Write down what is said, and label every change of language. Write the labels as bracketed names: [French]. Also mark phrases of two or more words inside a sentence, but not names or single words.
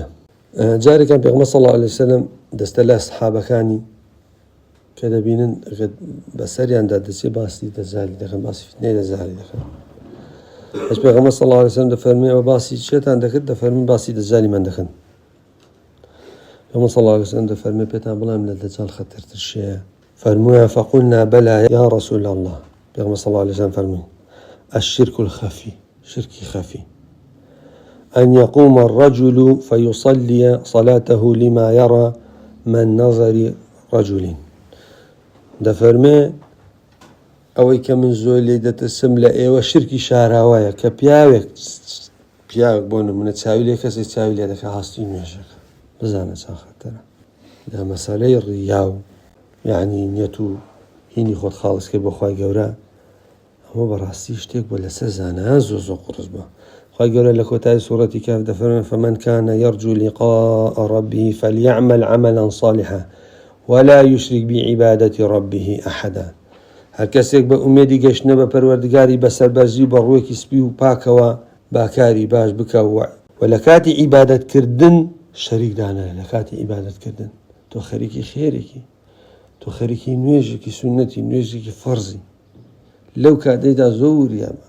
[Central Kurdish] جارێکان پێغەمبەر [Arabic] صلی الله علیه وسلم [Central Kurdish] دەستە لە سەحابەکانی کە دەبینن بەسەریاندا دەچێ باسی دەجالی دەکەن باسی فتنەی دەجالی دەکەن هەچ پێغەمبەر [Arabic] صلی الله علیه وسلم [Central Kurdish] دەفەرمێ ئەوە باسی چێتان دەکرد دەفەرمێ باسی دەجالی من دەکەن. پێغەمبەر [Arabic] صلی الله علیه وسلم [Central Kurdish] دەفەرمێ پێتان بڵێم لە دەجال خەتەرتر شەیە فەرموویە [Arabic] فەقولنا بەلا یا رسول الله. پێغەمبەر صلی الله علیه وسلم فەرمووی الشرك الخفي شركي خفي أن يقوم الرجل فيصلي صلاته لما يرى من نظر رجل. [Central Kurdish] دەفەرمێ ئەوەی کە من زۆر لێ دەترسم لە ئێوە شرکی شاراوایە کە پیاوێک بۆ نمونە چاوی لێ کەسێک چاوی لێ دەکە هەستی نوێژەکە بزانە چەند خەتەرە لە مەسەلەی ڕیا و یعنی نیەت و هینی خۆت خاڵس کرد بۆ خوای گەورە ئەمە بەڕاستی شتێک بۆ لەسەر زانایان زۆر قورس بووە. خوای گەورە لە کۆتایی سوورەتی کاف دەفەرمێ [Arabic] فمن كان يرجو لقاء ربه فليعمل عملا صالحا ولا يشرك بعبادة ربه أحدا. [Central Kurdish] هەر کەسێک بە ئومێدی گەشتنە بە پەروەردگاری بەسەربەرزی و بە ڕوویەکی سپی و پاکەوە باکاری باش بکە و لە کاتی عیبادەتکردن شەریک دانایە. لە کاتی عیبادەتکردن تۆ خەریکی خێرێکی تۆ خەریکی نوێژێکی سونەتی نوێژێکی فەرزی لەو کاتەیدا زۆر وریامە